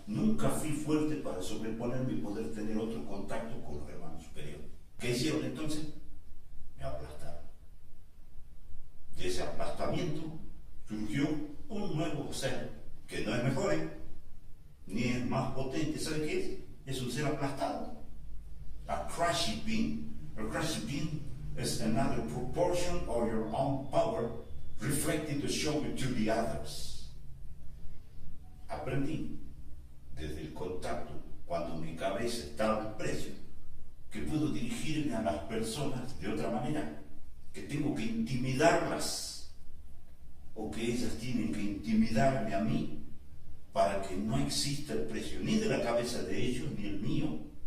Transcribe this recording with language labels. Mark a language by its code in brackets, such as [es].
[es] Nunca fui fuerte para sobreponerme y poder tener otro contacto con los hermanos superiores. ¿Qué hicieron entonces? Me aplastaron. De ese aplastamiento surgió un nuevo ser, que no es mejor, ni es más potente. ¿Sabe qué es? Es un ser aplastado. [en] A crushed being. A crushed being is another proportion of your own power reflected to show it to the others. [es] Aprendí desde el contacto, cuando mi cabeza estaba en precio, que puedo dirigirme a las personas de otra manera, que tengo que intimidarlas, o que ellas tienen que intimidarme a mí, para que no exista el precio ni de la cabeza de ellos ni el mío.